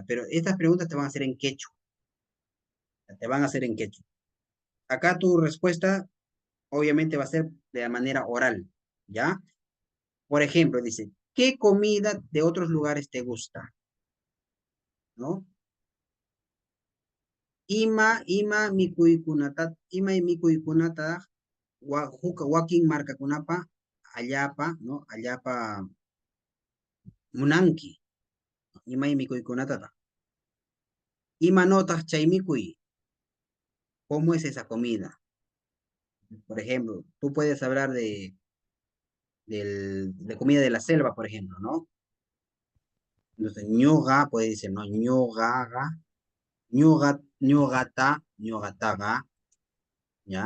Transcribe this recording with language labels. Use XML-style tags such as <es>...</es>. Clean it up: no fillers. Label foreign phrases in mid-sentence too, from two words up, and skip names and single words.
<es>Pero estas preguntas te van a hacer en quechua. Te van a hacer en quechua. Acá tu respuesta obviamente va a ser de la manera oral, ¿ya? Por ejemplo, dice, ¿qué comida de otros lugares te gusta? ¿No?</es> <qu>Ima mikuykunata, wakin markakunapa, allapa, ¿no? Allapa munanki, ima mikuykunata. Ima notas chaymikuy,</qu> <es>¿cómo es esa comida? Por ejemplo, tú puedes hablar de comida de la selva, por ejemplo, ¿no? Entonces, ñoga, puede decir, ¿no?</es> <qu>Ñogaga, ñogataga, ¿ya?</qu>